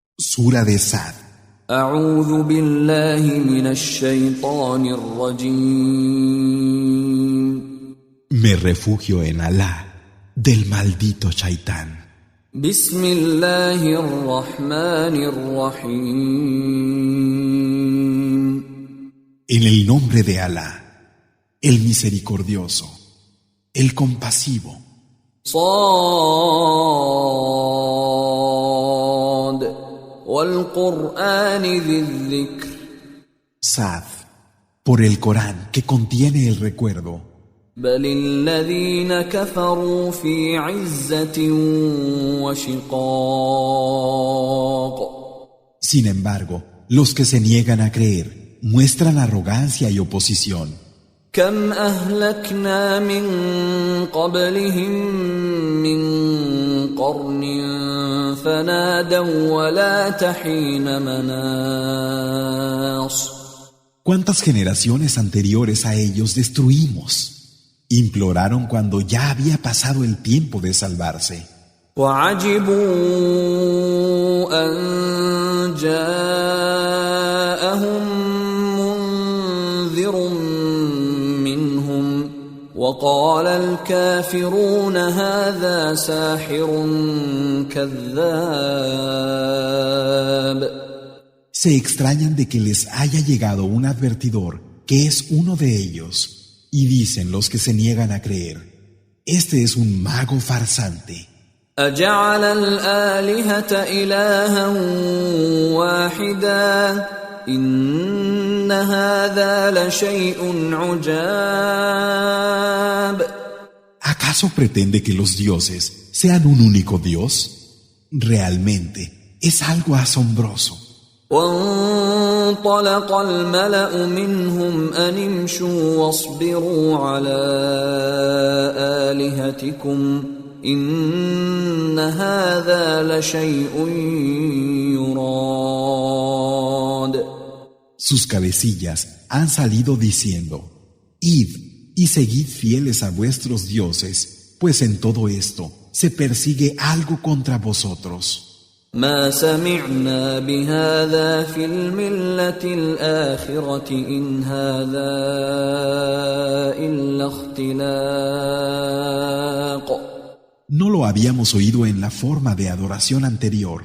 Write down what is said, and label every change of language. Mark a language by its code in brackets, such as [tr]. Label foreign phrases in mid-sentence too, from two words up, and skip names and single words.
[es] Sura de Sad. [ar] أعوذ بالله من الشيطان الرجيم. [es] Me refugio en Alá del maldito Shaitán. [ar] بسم الله الرحمن الرحيم. [es] En el nombre de Alá, el misericordioso, el compasivo. [ar] صاد والقرآن ذي الذكر. [es] Sad, por el Corán que contiene el recuerdo. [ar] بل الذين كفروا في عزة وشقاق. [es] Sin embargo, los que se niegan a creer muestran arrogancia y oposición. [ar] كم أهلكنا من قبلهم من قرن فنادوا ولا حين مناص. [es] ¿Cuántas generaciones anteriores a ellos destruimos? Imploraron cuando ya había pasado el tiempo de salvarse. [ar] وعجبوا أن جاءهم منذر منهم وقال الكافرون هذا ساحر كذاب. [es] Se extrañan de que les haya llegado un advertidor que es uno de ellos, y dicen los que se niegan a creer: este es un mago farsante. [ar] أجعل الآلهة إلها واحدا إن هذا لشيء عجاب. [es] ¿Acaso pretende que los dioses sean un único Dios? Realmente es algo asombroso. [ar] وانطلق الملأ منهم أن امشوا واصبروا على آلهتكم إن هذا لشيء يراد. [es] Sus cabecillas han salido diciendo: id y seguid fieles a vuestros dioses, pues en todo esto se persigue algo contra vosotros. [ar] ما سمعنا بهذا في الملة الآخرة إن هذا إلا اختلاق. [es] No lo habíamos oído en la forma de adoración anterior.